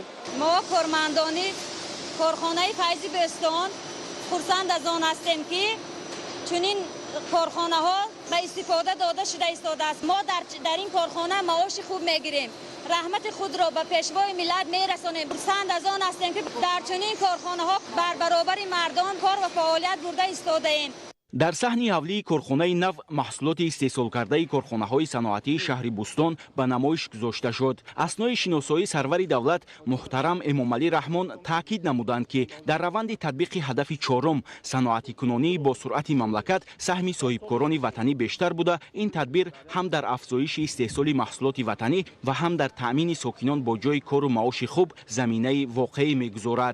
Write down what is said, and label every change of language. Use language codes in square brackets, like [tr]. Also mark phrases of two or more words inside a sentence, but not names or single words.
[fa] ما کارمندان کارخانه فیض بستان خرسند از آن هستیم که چنین کارخانه ها به استفاده داده شده است. ما در این کارخانه معاش خوب میگیریم. رحمت خود را به پیشوای ملت میرسانیم. خرسند از آن هستیم که در چنین کارخانه ها بر برابر مردان کار و فعالیت برده ایستاده ایم. [tg] дар саҳни ҳавлии корхонаи нав маҳсулоти истеҳсолкардаи корхонаҳои саноатии шаҳри Бустон ба намоиш гузошта шуд. аснои шиносоии сарвари давлат муҳтарам Эмомалӣ Раҳмон таъкид намуданд ки дар раванди татбиқи ҳадафи чорум саноатикунонии бо суръати мамлакат саҳми соҳибкорони ватанӣ бештар буда ин тадбир ҳам дар афзоиши истеҳсоли маҳсулоти ватанӣ ва ҳам дар таъмини сокинон бо ҷои кору маоши хуб заминаи воқеӣ мегузорад.